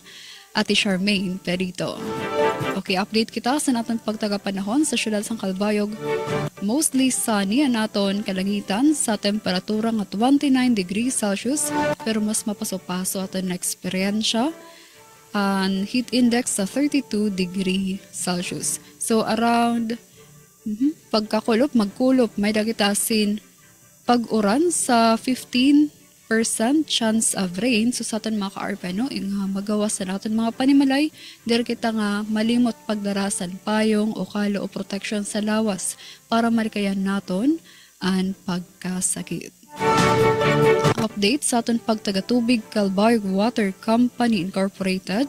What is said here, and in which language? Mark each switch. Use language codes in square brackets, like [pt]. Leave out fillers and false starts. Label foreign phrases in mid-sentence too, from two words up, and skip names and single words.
[war] Ate Charmaine Perito. Okay, update kita sa naton pagtagapanahon sa syudad sang Calbayog. Mostly sunny ang naton kalangitan sa temperatura nga 29 [en] degrees Celsius [war] pero mas mapaso-paso aton na eksperyensya ang [en] heat index [war] sa 32 [en] degree Celsius. [war] So around pagkakulop, magkulop, may dagitasin pag-uran sa 15 [en] chance of rain. [war] So sa aton mga ka-arpeno, magawa sa natin mga panimalay, diri kita nga malimot pagdarasan payong o kalo o protection sa lawas para marikayan naton ang pagkasakit. Update sa aton pagtagatubig Calbayog Water Company Incorporated.